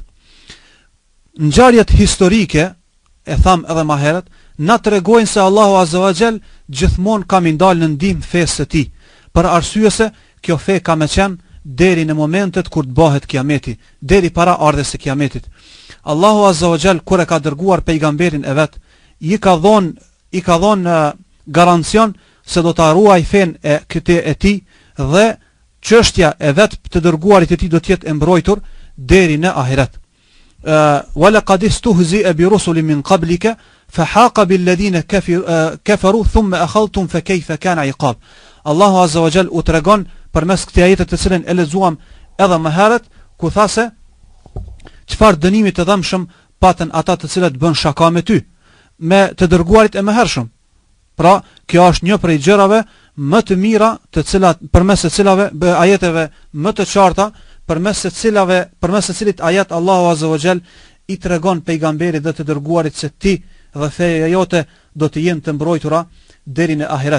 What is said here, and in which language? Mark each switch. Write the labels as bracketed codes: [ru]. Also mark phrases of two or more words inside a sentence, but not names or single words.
[sq] Ngjarjet historike, e tham edhe më herët, na tregojnë se [ar] الله عز وجل [sq] gjithmonë ka ndalë në ndihmë fesë së tij, për arsye se kjo fe ka më qenë deri në momentet kur të bëhet kiameti, deri para ardhes së kiametit. [ar] الله عز وجل [sq] kur e ka dërguar pejgamberin e vet, i ka dhënë garancion se do ta ruaj fen e këtij e tij dhe çështja e vet të dërguarit e tij do të jetë e mbrojtur deri në ahiret. [ar] ولقد استهزئ برسل من قبلك فحاق بالذين كفروا ثم أخذتهم فكيف كان عقاب. الله عز وجل [sq] u tregon përmes këtij ajeti të cilën e lexuam edhe më herët, ku tha se çfarë dënimi të dhëmshëm patën ata të cilët bën shaka me ty, me të dërguarit e mëhershëm. Pra, kjo është një prej gjërave më të mira, të cilat përmes të cilave ajeteve më të qarta, përmes të cilit ajet [ar] الله عز وجل [sq] i tregon pejgamberit dhe të dërguarit se ti dhe feja jote do të jenë të mbrojtura deri në ahiret.